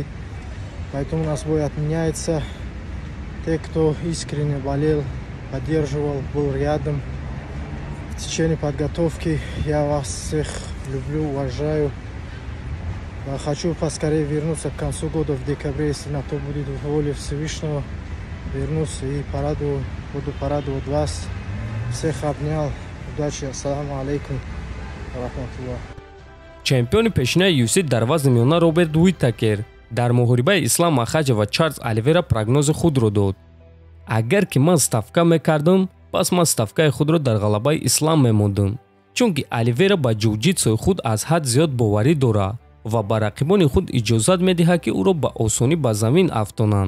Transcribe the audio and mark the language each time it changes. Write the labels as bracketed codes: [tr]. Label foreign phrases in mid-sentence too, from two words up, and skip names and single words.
[ru] Поэтому у нас бой отменяется. Те, кто искренне болел, поддерживал, был рядом в течение подготовки, я вас всех люблю, уважаю. Хочу поскорее вернуться к концу года в декабре, если на то будет воля Всевышнего. Вернусь и буду порадовать вас. Всех обнял. Удачи. [ar] Ассаламу алейкум. Рахматуллах. [tg] чемпиони пешинаи UFC дар вазни миёна Роберт Уитакер дар муҳорибаи Ислам Махаҷев ва Чарлз Оливера прогнози худро дод. агар ки ман ставка мекардам, пас ман ставкаи худро дар ғалабаи Ислам мемондам, чунки Оливера ба ҷуҷитсуи худ аз ҳад зиёд боварӣ дорад ва ба рақибони худ иҷозат медиҳад ки ӯро ба осонӣ ба замин афтонанд.